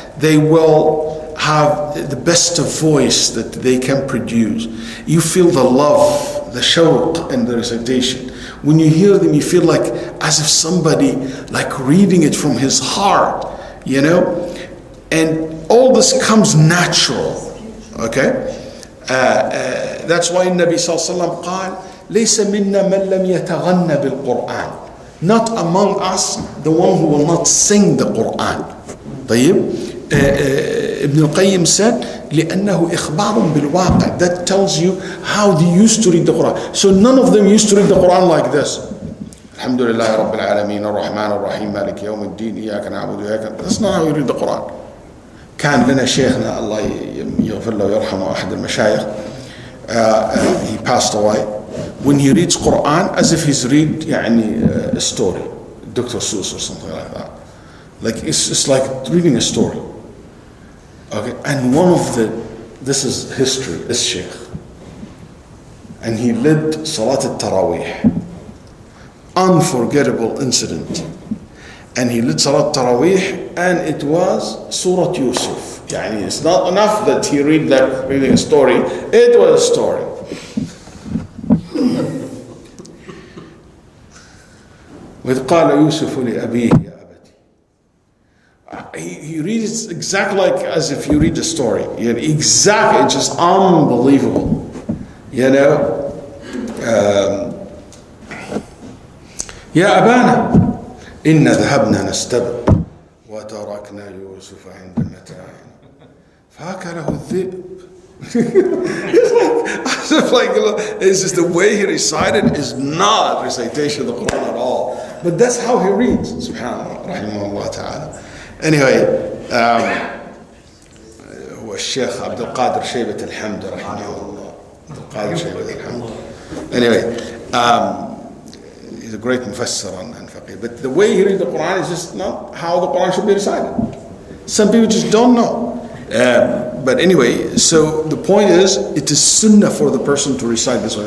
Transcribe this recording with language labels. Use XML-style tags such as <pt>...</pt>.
<en>They will have the best of voice that they can produce. You feel the love, the shawq in the recitation. When you hear them, you feel like as if somebody like reading it from his heart, and all this comes natural. Okay? That's why</en> <ar>Nabi sallallahu alaihi wasallam قال ليس منا من لم يتغنى بالقرآن.</ar> <en>Not among us the one who will not sing the Quran. طيب.</en> <ar>Ibn al-Qayyim said لأنه إخبار بالواقع.</ar> <en>That tells you how they used to read the Quran. So none of them used to read the Quran like this.</en> <ar>الحمد لله رب العالمين الرحمن الرحيم مالك يوم الدين إياك نعبد وإياك.</ar> <en>That's not how you read the Quran.</en> <ar>كان لنا شيخنا الله يغفر له ويرحمه أحد المشايخ.</ar> <en>He passed away. When he reads Quran, as if he's read a story, Dr. Seuss or something like that. Like it's like reading a story. Okay, and this is history, this sheikh. And he led Salat al-Tarawih. unforgettable incident. And he lit Salat Taraweeh, and it was Surah Yusuf. Yani it's not enough that he reading a story, it was a story.</en> <ar>وإذ قال يوسف لأبيه يا أبتي.</ar> <en>He reads exactly like as if you read the story. Exactly, it's just unbelievable. You know,</en> <ar>يا أبانا إن ذهبنا نستبق وتركنا يوسف عند متاعنا فأكله الذئب.</ar> <en>It's just the way he recited is not recitation of the Quran at all. But that's how he reads. Subhanallah, rahimahullah ta'ala.</en> <ar>Anyway, هو الشيخ عبد القادر شيبة الحمد رحمه الله. عبد القادر شيبة الحمد.</ar> <en>Anyway, he's a great mufassir and faqih. But the way he reads the Quran is just not how the Quran should be recited. Some people just don't know. But anyway, so the point is, it is sunnah for the person to recite this way.</en>